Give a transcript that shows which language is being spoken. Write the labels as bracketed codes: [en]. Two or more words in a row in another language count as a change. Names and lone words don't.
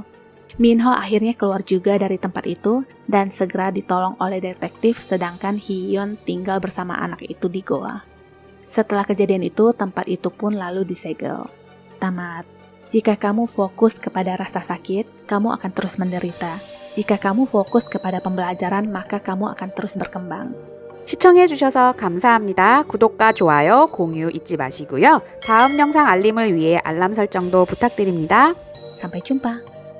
[id] Minho akhirnya keluar juga dari tempat itu dan segera ditolong oleh detektif, sedangkan Hee-yeon tinggal bersama anak itu di goa. Setelah kejadian itu, tempat itu pun lalu disegel. Tamat. Jika kamu fokus kepada rasa sakit, kamu akan terus menderita. Jika kamu fokus kepada pembelajaran, maka kamu akan terus berkembang. [ko] 시청해주셔서 감사합니다. 구독과 좋아요, 공유 잊지 마시고요. 다음 영상 알림을 위해 알람 설정도 부탁드립니다. [id] Sampai jumpa.